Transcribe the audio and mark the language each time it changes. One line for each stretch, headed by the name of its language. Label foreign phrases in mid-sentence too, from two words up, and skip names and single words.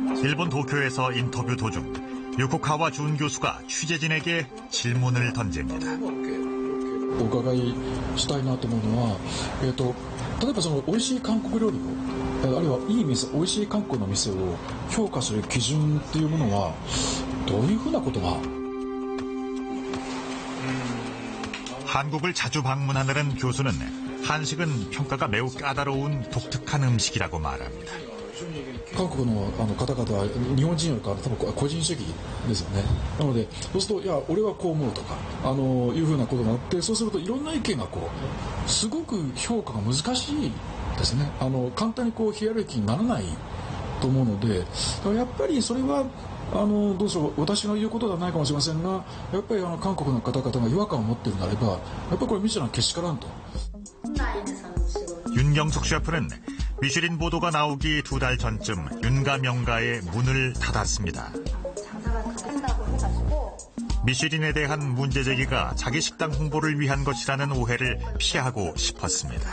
Korean: 일본 도쿄에서 인터뷰 도중 유코카와 준 교수가 취재진에게 질문을 던집니다.
Japanese: お伺いしたいなと思うのは、例えばその美味しい韓国料理を、あるいはいい店、美味しい韓国の店を評価する基準っていうものはどういうふうなことが
Korean: 한국을 자주 방문하는 교수는 한식은 평가가 매우 까다로운 독특한 음식이라고 말합니다.
Japanese: 韓国の方々は日本人よりかは多分個人主義ですよね。なのでそうするといや俺はこう思うとかいうふうなことがあって、そうするといろんな意見がすごく評価が難しいですね。簡単にヒエラルキーにならないと思うので、だからやっぱりそれはどうでしょう、私の言うことではないかもしれませんが、やっぱり韓国の方々が違和感を持っているならば、やっぱりこれミシュランけしからんと。
Korean: 윤경숙 셰프는 미슐린 보도가 나오기 2달 전쯤 윤가 명가의 문을 닫았습니다. 미슐린에 대한 문제 제기가 자기 식당 홍보를 위한 것이라는 오해를 피하고 싶었습니다.